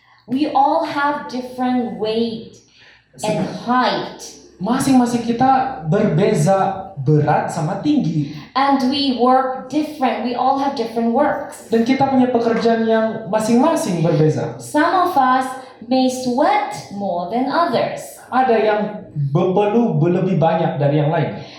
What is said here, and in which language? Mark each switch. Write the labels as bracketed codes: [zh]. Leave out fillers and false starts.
[en] we all have different weight and height. [ms] masing-masing kita berbeza berat sama tinggi. [en] And we work different. We all have different works. [ms] Dan kita punya pekerjaan yang masing-masing berbeza. [en] Some of us may sweat more than others. [ms] Ada yang perlu lebih banyak dari yang lain.